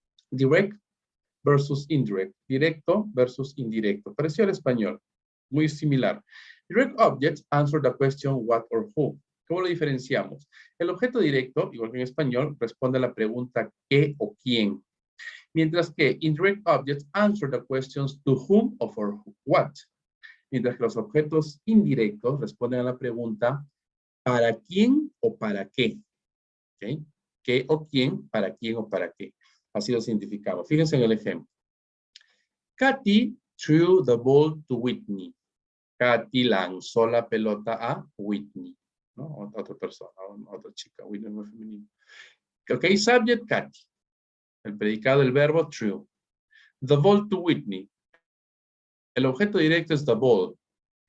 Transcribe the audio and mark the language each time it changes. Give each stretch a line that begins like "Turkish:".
English: Direct versus indirect.
Spanish: Directo versus indirecto. Pareció al español. Muy similar.
English: Direct objects answer the question what or who.
Spanish: ¿Cómo lo diferenciamos? El objeto directo, igual que en español, responde a la pregunta qué o quién. Mientras que
English: indirect objects answer the questions to whom or for what.
Spanish: Mientras que los objetos indirectos responden a la pregunta ¿para quién o para qué? ¿Okay? ¿Qué o quién? ¿Para quién o para qué? Así lo identificamos. Fíjense en el ejemplo.
English: Katy threw the ball to Whitney.
Spanish: Katy lanzó la pelota a Whitney, ¿no? Otra persona, otra chica, Whitney es muy femenino. Ok, subject, Katy. El predicado, el verbo, true.
English: The ball to Whitney.
Spanish: El objeto directo es the ball. ¿Ok?